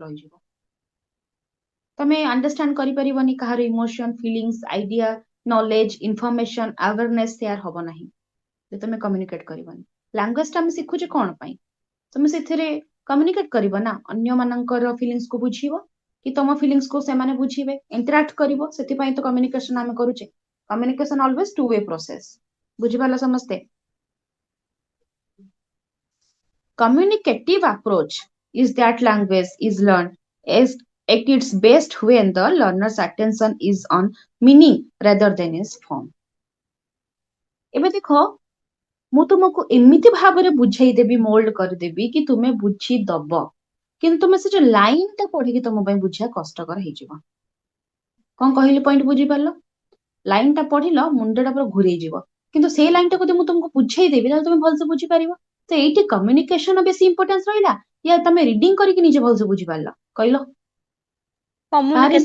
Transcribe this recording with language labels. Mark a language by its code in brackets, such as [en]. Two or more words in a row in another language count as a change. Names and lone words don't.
[or] ରହିଯିବ ତମେ ଅଣ୍ଡରଷ୍ଟାଣ୍ଡ କରିପାରିବନି କାହାର [en] emotion feelings idea knowledge information awareness share [or] ହବ ନାହିଁ ଯେ ତମେ କମ୍ୟୁନିକେଟ କରିବନି ଲାଙ୍ଗୁଏଜ ଟା ଆମେ ଶିଖୁଛେ କଣ ପାଇଁ ତମେ ସେଥିରେ କମ୍ୟୁନିକେଟ କରିବ ନା ଅନ୍ୟମାନଙ୍କର ଫିଲିଙ୍ଗସ କୁ ବୁଝିବ କି ତମ ଫିଲିଙ୍ଗସ କୁ ସେମାନେ ବୁଝିବେ ଇଣ୍ଟରାକ୍ଟ କରିବ ସେଥିପାଇଁ ତ କମ୍ୟୁନିକେସନ ଆମେ କରୁଛେ [en] communication always two way process [or] ବୁଝିପାରିଲ ସମସ୍ତେ [en] Communicative approach is that language is learned as at its best when the learner's attention is on meaning rather than its form. [or] ଏବେ ଦେଖ ମୁଁ ତୁମକୁ ଏମିତି ଭାବରେ ବୁଝେଇଦେବି ମୋଲ୍ଡ କରିଦେବି କି ତୁମେ ବୁଝିଦବ କିନ୍ତୁ ତୁମେ ସେ ଯୋଉ ଲାଇନ ଟା ପଢିକି ତମ ପାଇଁ ବୁଝିବା କଷ୍ଟକର ହେଇଯିବ କଣ କହିଲି ପଏଣ୍ଟ ବୁଝିପାରିଲ ଲାଇନ ଟା ପଢିଲ ମୁଣ୍ଡଟା ପୁରା ଘୁରେଇଯିବ କିନ୍ତୁ ସେଇ ଲାଇନ ଟାକୁ ଯଦି ମୁଁ ତୁମକୁ ବୁଝେଇଦେବି ତାହେଲେ ତମେ ଭଲସେ ବୁଝିପାରିବ ତ ଏଇଠି କମ୍ୟୁନିକେସନ ବେଶୀ ଇମ୍ପୋର୍ଟାନ୍ସ ରହିଲା ୟା ତମେ ରିଡିଂ କରିକି ନିଜେ ଭଲସେ ବୁଝିପାରିଲ କହିଲ କାହାର